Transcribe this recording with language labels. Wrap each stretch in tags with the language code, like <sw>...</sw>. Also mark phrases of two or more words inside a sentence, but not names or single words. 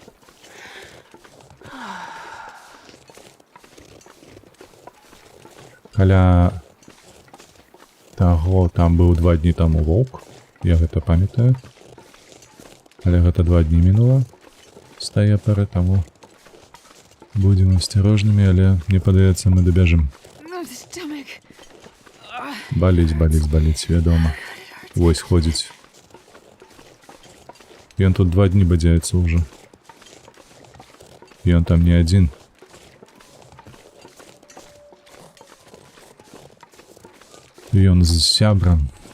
<be>Каля таго, там быў 2 дні таму воўк, я гэта памятаю. Але гэта 2 дні мінула з тае пары, таму будзем асцярожнымі, але мне падаецца, мы дабяжым.</be> <en>Oh, the stomach.</en> <be>Баліць, баліць, баліць, вядома. Вось ходзіць. Ён тут 2 дні бадзяецца ўжо. Ён там не адзін. Ён з сябрам.</be>